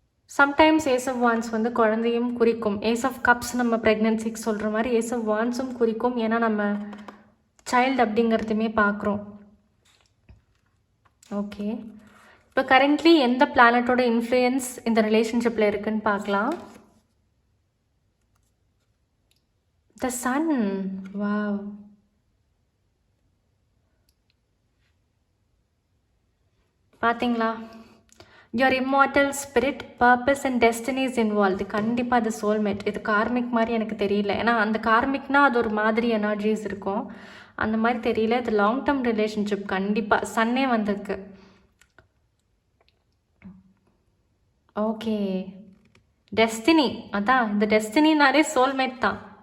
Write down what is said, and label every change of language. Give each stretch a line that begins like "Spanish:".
Tamil: Sometimes ace of வான்ஸ் வந்து குழந்தையும் குறிக்கும். ஏஸ் ஆஃப் கப்ஸ் நம்ம ப்ரெக்னென்சிக்கு சொல்கிற மாதிரி ஏஸ் ஆஃப் வான்ஸும் குறிக்கும். ஏன்னா நம்ம சைல்டு அப்படிங்கிறதுமே பார்க்குறோம். ஓகே, இப்போ கரண்ட்லி எந்த பிளானட்டோட இன்ஃப்ளூயன்ஸ் இந்த ரிலேஷன்ஷிப்பில் இருக்குன்னு பார்க்கலாம்.
English: The son.
Tamil: வாவ், பார்த்தீங்களா,
English: your immortal spirit, purpose and destiny is involved.
Tamil: கண்டிப்பாக அது சோல்மேட். இது கார்மிக் மாதிரி எனக்கு தெரியல. ஏன்னா அந்த கார்மிக்னால் அது ஒரு மாதிரி எனர்ஜிஸ் இருக்கும், அந்த மாதிரி தெரியல. இது லாங் டேர்ம் ரிலேஷன்ஷிப். கண்டிப்பாக சன்னே வந்திருக்கு. ஓகே, டெஸ்டினி, அதான் இந்த டெஸ்டினினாலே சோல்மேட் தான்.